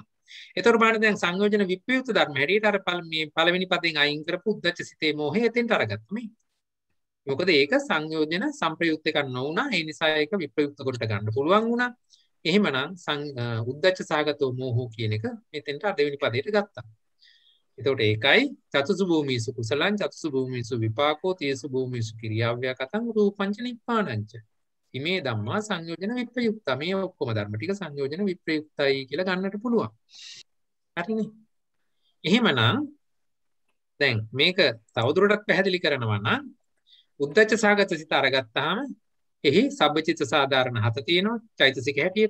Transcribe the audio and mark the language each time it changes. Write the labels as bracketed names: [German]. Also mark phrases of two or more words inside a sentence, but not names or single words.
[Sinhala] එතකොට බලන්න දැන් සංයෝජන විප්‍රයුක්ත ධර්ම හැටියට අර මේ පළවෙනි පදයෙන් අයින් කරපු උද්දච්ච සිතේ මෝහය එතෙන්ට අරගත්තා මේ. මොකද ඒක සංයෝජන සංප්‍රයුක්ත එකක් නොවුණා. ඒ නිසා ඒක විප්‍රයුක්ත කොට ගන්න පුළුවන් වුණා. එහෙමනම් [Pali] උද්දච්ච සහගතෝ මෝහෝ [Sinhala] කියන එක මෙතෙන්ට දෙවෙනි පදයට ගත්තා. එතකොට ඒකයි [Pali] චතුසු භූමිසු කුසලං චතුසු භූමිසු විපාකෝ තේසු භූමිසු කිරියාව්‍යකතං රූපංච නිප්පාණංච. ඉමේ ධම්මා සංයෝජන විප්‍රයුක්ත. [Sinhala] මේ ඔක්කොම ධර්ම ටික සංයෝජන විප්‍රයුක්තයි කියලා ගන්නට පුළුවන්. හරිනේ. එහෙමනම් දැන් මේක තවදුරටත් පැහැදිලි කරනවා නම් උද්දච්ච සහගත සිත අරගත්තාම එහි සබ්බචිත්ත සාධාරණ 7 තියෙනවා චෛතසික හැටියට.